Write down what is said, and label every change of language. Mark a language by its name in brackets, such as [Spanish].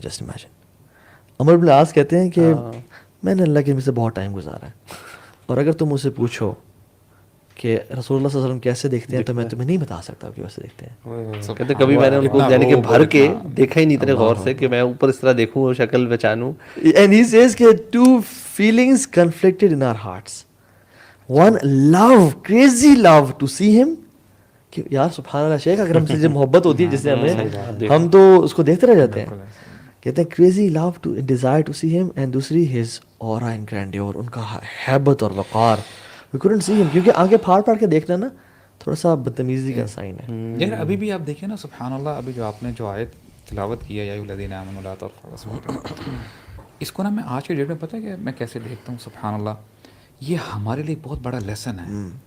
[Urdu] Just imagine, عمر بن العاص کہتے ہیں کہ میں نے اللہ کے نبی سے بہت ٹائم گزارا ہے, اور اگر تم مجھ سے پوچھو کہ رسول اللہ صلی اللہ علیہ وسلم کیسے دیکھتے ہیں تو میں تمہیں نہیں بتا سکتا کہ ویسے دیکھتے ہیں. کہتے کبھی میں نے ان کو یعنی کہ بھر کے دیکھا ہی نہیں اتنے غور سے کہ میں اوپر اس طرح دیکھوں اور شکل پہچانوں. [English] And he says کہ two feelings conflicted in our hearts. One love, crazy love to see him, [Urdu] کہ یار سبحان اللہ شیخ, اگر ہم سے جو محبت ہوتی ہے جس سے ہمیں, ہم تو اس کو دیکھتے رہ جاتے ہیں. کہتے ہیں [English] crazy love to desire to see him, and [Urdu] دوسری [English] his aura and grandeur, [Urdu] ان کا ہیبت اور وقار. [English] We couldn't see him, [Urdu] کیونکہ آنکھیں پھاڑ پھاڑ کے دیکھنا نا تھوڑا سا بدتمیزی کا سائن ہے. یار ابھی بھی آپ دیکھیں نا سبحان اللہ, ابھی جو آپ نے جو آیت تلاوت کیا [Arabic] یا ایھا الذین آمنوا لا ترفعوا اصواتکم, [Urdu] اس کو نا میں آج کے ڈیٹ میں پتہ ہے کہ میں کیسے دیکھتا ہوں سبحان اللہ, یہ ہمارے لیے بہت بڑا لیسن ہے.